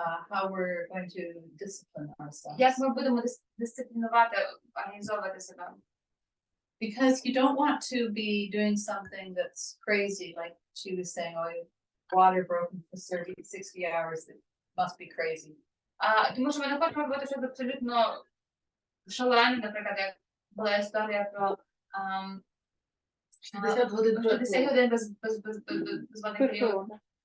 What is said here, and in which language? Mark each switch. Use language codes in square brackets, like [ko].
[en] how we're going to discipline ourselves. [uk] Як ми будемо дисциплінувати, організовувати себе. [en] Because you don't want to be doing something that's crazy, like she was saying, oh, water broken for 60 hours, it must be crazy. [uk] Тому що ми не хочемо робити щось абсолютно шалене, наприклад, як була історія про 60 годин без води періоду.